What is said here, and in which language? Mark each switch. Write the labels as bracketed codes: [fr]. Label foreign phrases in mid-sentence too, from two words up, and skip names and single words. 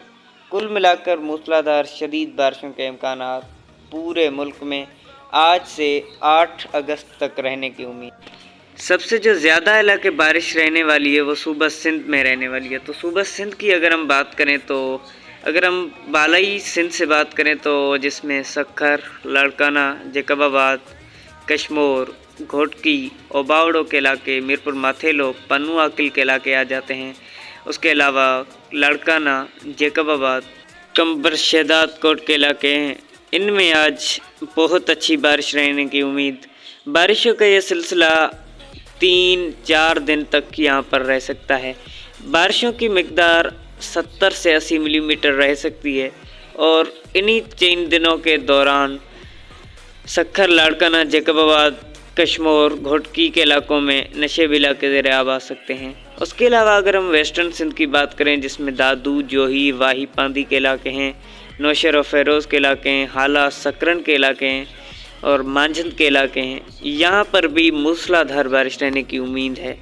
[ur] کل ملا کر موسلا دھار شدید بارشوں کے امکانات پورے ملک میں آج سے 8 اگست تک رہنے کی امید. سب سے جو زیادہ علاقے بارش رہنے والی ہے وہ صوبہ سندھ میں رہنے والی ہے. تو صوبہ سندھ کی اگر ہم بات کریں تو اگر ہم بالائی سندھ سے بات کریں تو جس میں سکھر, لاڑکانہ، جیکب آباد، کشمور، گھوٹکی، اوباوڑو کے علاقے، میرپور ماتھیلو، پنو عاقل کے علاقے آ جاتے ہیں. اس کے علاوہ لاڑکانہ، جیکب آباد، قمبر شہداد کوٹ کے علاقے ہیں. ان میں آج بہت اچھی بارش رہنے کی امید. بارشوں کا یہ سلسلہ 3-4 دن تک یہاں پر رہ سکتا ہے. بارشوں کی مقدار 70 سے 80 ملی میٹر رہ سکتی ہے اور انہی 3 دنوں کے دوران سکھر, لاڑکانہ، جیکب آباد، کشمور، گھوٹکی کے علاقوں میں نشیبی علاقے زیر آب آ سکتے ہیں. اس کے علاوہ اگر ہم ویسٹرن سندھ کی بات کریں جس میں دادو، جوہی، واہی، پاندی کے علاقے ہیں، نوشہر اور فیروز کے علاقے ہیں، ہالا، سکرن کے علاقے ہیں اور مانجھند کے علاقے ہیں، یہاں پر بھی موسلا دھار بارش رہنے کی امید ہے.